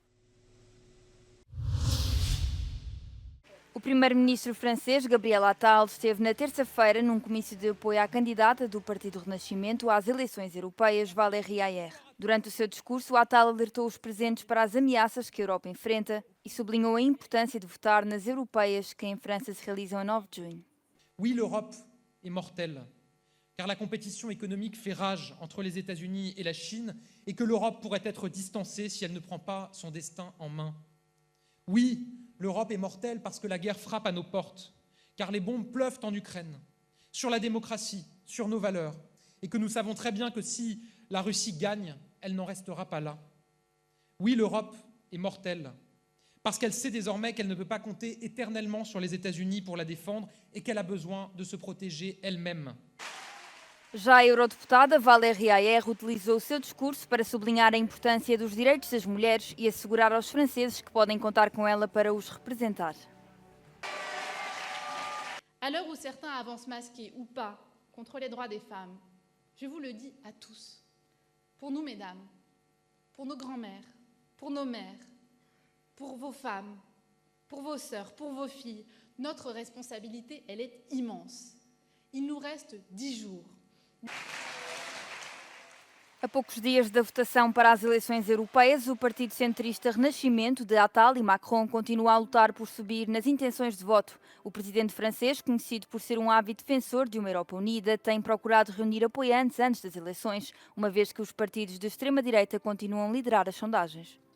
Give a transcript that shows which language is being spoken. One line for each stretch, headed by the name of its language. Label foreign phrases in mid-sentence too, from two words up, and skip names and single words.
Portuguese: O primeiro-ministro francês, Gabriel Attal, esteve na terça-feira num comício de apoio à candidata do Partido Renascimento às eleições europeias, Valérie Ayer. Durante o seu discurso, Attal alertou os presentes para as ameaças que a Europa enfrenta e sublinhou a importância de votar nas europeias que em França se realizam a 9 de junho.
French: Oui, l'Europe est mortelle, car la compétition économique fait rage entre les États-Unis et la Chine et que l'Europe pourrait être distancée si elle ne prend pas son destin en main. Oui, l'Europe est mortelle parce que la guerre frappe à nos portes, car les bombes pleuvent en Ukraine, sur la démocratie, sur nos valeurs, et que nous savons très bien que si la Russie gagne, elle n'en restera pas là. Oui, l'Europe est mortelle, parce qu'elle sait désormais qu'elle ne peut pas compter éternellement sur les États-Unis pour la défendre et qu'elle a besoin de se protéger elle-même.
Portuguese: Já a eurodeputada Valérie Ayer utilizou o seu discurso para sublinhar a importância dos direitos das mulheres e assegurar aos franceses que podem contar com ela para os representar.
French: À l'heure où certains avancent masqués ou pas contre les droits des femmes, je vous le dis à tous. Pour nous, mesdames, pour nos grands-mères, pour nos mères, pour vos femmes, pour vos sœurs, pour vos filles, notre responsabilité, elle est immense. Il nous reste 10 jours.
Portuguese: A poucos dias da votação para as eleições europeias, o partido centrista Renascimento de Attal e Macron continua a lutar por subir nas intenções de voto. O presidente francês, conhecido por ser um ávido defensor de uma Europa unida, tem procurado reunir apoiantes antes das eleições, uma vez que os partidos de extrema-direita continuam a liderar as sondagens.